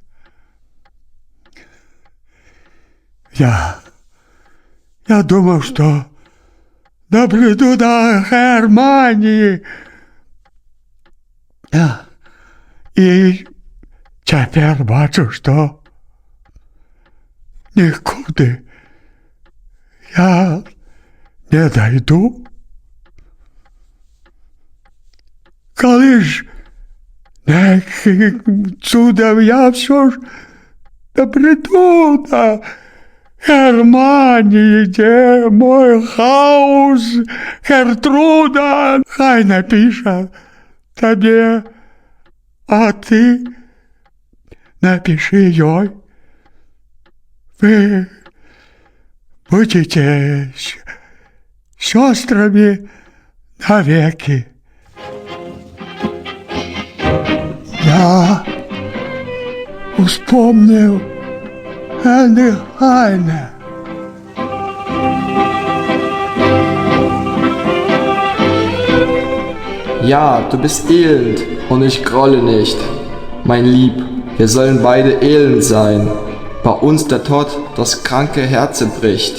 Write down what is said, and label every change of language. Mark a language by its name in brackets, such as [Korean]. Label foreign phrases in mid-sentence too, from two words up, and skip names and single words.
[Russian] Я думал, что добреду до Германии. И теперь бачу, что никуда я не дойду. [Ukrainian] Коли ж неким чудом [Russian] я все ж добреду до Германии, где мой хаус, Гертруда, [Ukrainian] хай напиша [Russian] тебе, а ты напиши ей. Вы будете сестрами навеки. Я вспомнил Анны Хайне. [German] Ja, du bist elend und ich grolle nicht. Mein Lieb, wir sollen beide elend sein. Bei uns der Tod das kranke Herze bricht.